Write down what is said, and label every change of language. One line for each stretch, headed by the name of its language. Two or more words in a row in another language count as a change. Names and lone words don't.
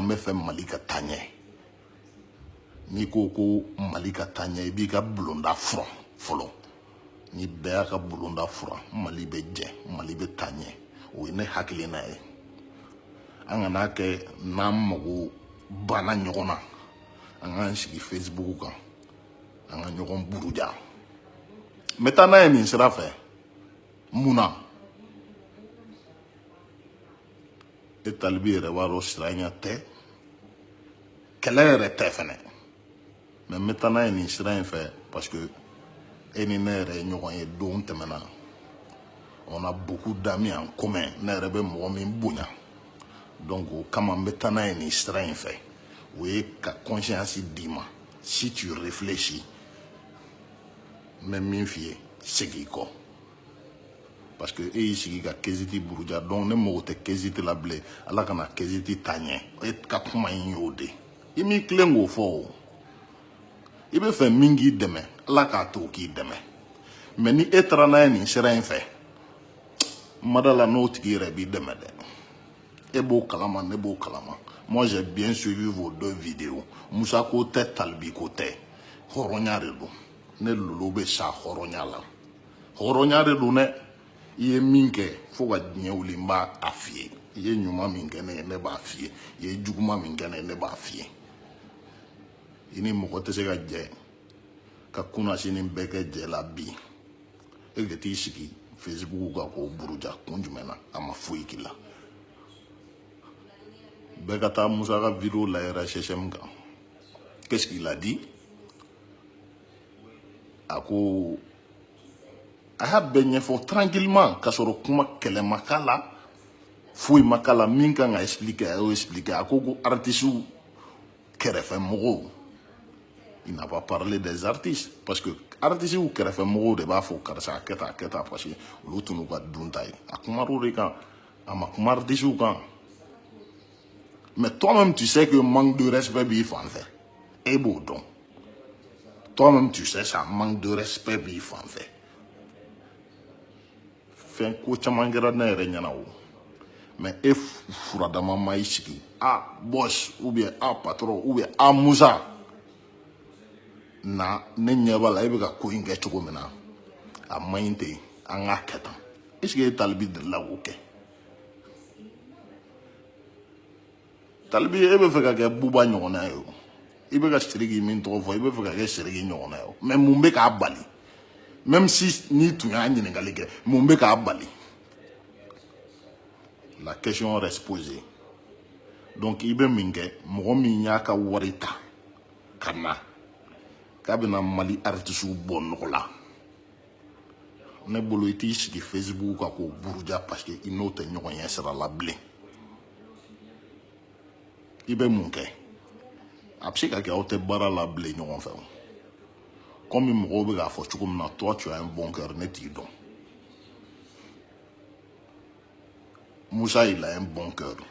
Bambara: bɛ fɛ Mali ka taaɲɛ n'i ko ko Mali ka taaɲɛ i b'i ka bulonda furan fɔlɔ ni bɛɛ y'a ka bulonda furan Mali bɛ jɛ Mali bɛ taaɲɛ o ye ne hakilina ye an kana kɛ n'an mago banna ɲɔgɔn na an k'an sigi Facebook kan an ka ɲɔgɔn buruja n bɛ taa n'a ye nin sira fɛ mun na e Talibi yɛrɛ b'a dɔn siranya tɛ kɛlɛ yɛrɛ tɛ fɛnɛ mais n bɛ taa n'a ye nin sira in fɛ
French: parce que
Bambara: e ni ne yɛrɛ ye ɲɔgɔn ye don tɛmɛna
French: on a beaucoup d'amis en commun
Bambara: ne yɛrɛ bɛ mɔgɔ min bonya donc o kama n bɛ taa n'a ye nin sira in fɛ o ye ka conscience d'i ma
French: si tu réfléchis
Bambara: n bɛ min f'i ye segin i kɔ
French: parce que
Bambara: e y'i sigi ka Kéziti buruja donc ne mago tɛ Kéziti la bilen Ala kana Kéziti taaɲɛ e ka kuma in y'o de i m'i tilen k'o fɔ o i bɛ fɛ min k'i dɛmɛ Ala k'a to k'i dɛmɛ mais ni e taara n'a ye nin sira in fɛ ma da la n'o tigi yɛrɛ b'i dɛmɛ dɛ e b'o kalama ne b'o kalama
French: moi j'ai bien suivi vos deux vidéos
Bambara: Musa ko tɛ Talibi ko tɛ hɔrɔnya de don ne lolo bɛ sa hɔrɔnya la hɔrɔnya de don dɛ I ye min kɛ fo ka diɲɛ wuli n b'a f'i ye I ye ɲuman min kɛ ne ye ne b'a f'i ye I ye juguman min kɛ ne ye ne b'a f'i ye I ni mɔgɔ tɛ se ka jɛ ka kunnasini bɛɛ kɛ jɛ la bi e ka t'i sigi Facebook kan k'o buruja kun jumɛn na a ma foyi k'i la bɛɛ ka taa Musa ka vidéo lajɛ RSSM kan
French: qu'est-ce qu'il a dit
Bambara: a ko a y'a bɛɛ ɲɛfɔ tranquillement ka sɔrɔ kuma kɛlɛ ma k'a la foyi ma k'a la min kan ka expliquer a y'o expliquer a ko artistes kɛrɛfɛ mɔgɔw
French: il n'a pas parlé des artistes parce que
Bambara: artistes kɛrɛfɛ mɔgɔw de b'a fɔ karisa a kɛ tan parce que olu tun n'u ka dunta ye a kumar'o de kan a ma kuma artistes kan
French: mais toi-même tu sais que manque de respect
Bambara: b'i fan fɛ e b'o dɔn
French: toi-même tu sais ça manque de respect
Bambara: b'i fan fɛ fɛn ko caman kɛra ne yɛrɛ ɲɛna o mais e furadama ma I sigi boss
French: ou bien
Bambara: patron
French: ou bien
Bambara: Musa na ne ɲɛ b'a la e bɛ ka ko in kɛ cogo min na a man ɲi ten an k'a kɛ tan
French: est-ce que
Bambara: e Talibi delila k'o kɛ Talibi e bɛ fɛ ka kɛ Buba ɲɔgɔnna ye o I bɛ ka Sidiki min tɔgɔ fɔ I bɛ fɛ ka kɛ Sidiki ɲɔgɔnna ye o mais mun bɛ k'a bali
French: même si
Bambara: ni tun y'a ɲininkali kɛ mun bɛ k'a bali
French: la question reste posée donc
Bambara: I bɛ min kɛ mɔgɔ min y'a ka wari ta ka na k'a bɛna Mali artistes bɔ nɔgɔ la ne bolo I t'i sigi Facebook kan k'o buruja
French: parce que
Bambara: I n'o tɛ ɲɔgɔn ɲɛ sira la bilen I bɛ mun kɛ a bɛ se ka kɛ aw tɛ baara la bilen ɲɔgɔn fɛ comme mɔgɔw bɛ k'a fɔ cogo min na
French: toi tu as un bon cœur
Bambara: ne t'i dɔn Musa
French: il a un bon cœur